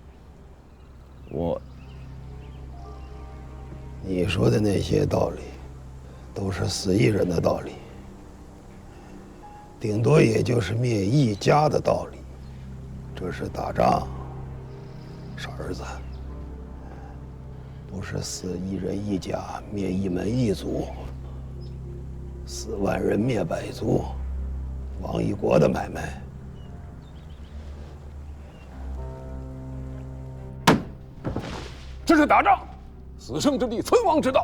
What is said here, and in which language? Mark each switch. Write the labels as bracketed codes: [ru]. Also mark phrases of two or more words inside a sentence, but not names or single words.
[zh] 你說的那些道理，都是死一人的道理，頂多也就是滅一家的道理。這是打仗，傻兒子，不是死一人一家，滅一門一族，死萬人滅百族，亡一國的買賣。這是打仗，死生之地，存亡之道。